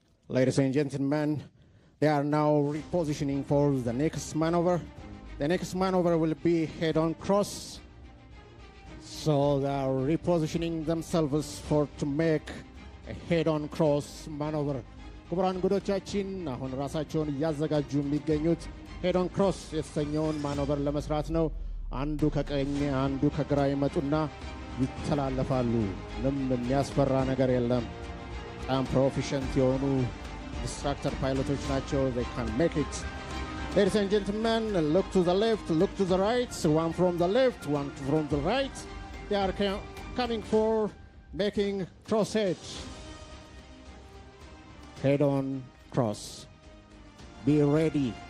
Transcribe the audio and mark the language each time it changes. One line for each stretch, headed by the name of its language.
English: Ladies and gentlemen, they are now repositioning for the next maneuver. The next maneuver will be head-on cross. So they are repositioning themselves to make a head-on cross maneuver.
Amharic: ክቡራን እንግዶቻችን አሁን ራሳቸውን እያዘጋጁ የሚገኙት ሄድ-ኦን ክሮስ የተሰኘውን ማኖቨር ለመስራት ነው። አንዱ ከቀኝ አንዱ ከግራ ይመጡና ይተላለፋሉ። ምንም የሚያስፈራ ነገር የለም። በጣም ፕሮፌሽናል የሆኑ ኢንስትራክተር ፓይለቶች ናቸው።
English: they can make it. Ladies and gentlemen, look to the left, look to the right. One from the left, one from the right. They are coming for making crosshead. Head-on cross. Be ready.